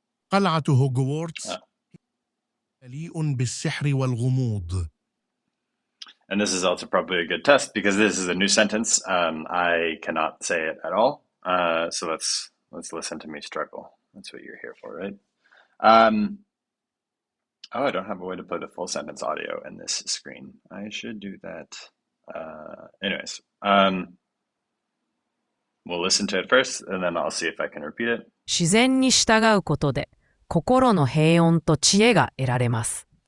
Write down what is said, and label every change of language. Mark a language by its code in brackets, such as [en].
[ar] قلعة هوجوارتس مليء بالسحر والغموض. [en] And this is also probably a good test because this is a new sentence. I cannot say it at all. So let's listen to me struggle. That's what you're here for, right? I don't have a way to play the full sentence audio in this screen. I should do that. Anyways, we'll listen to it first, and then I'll see if I can repeat it. [ja] 自然に従うことで心の平穏と知恵が得られます。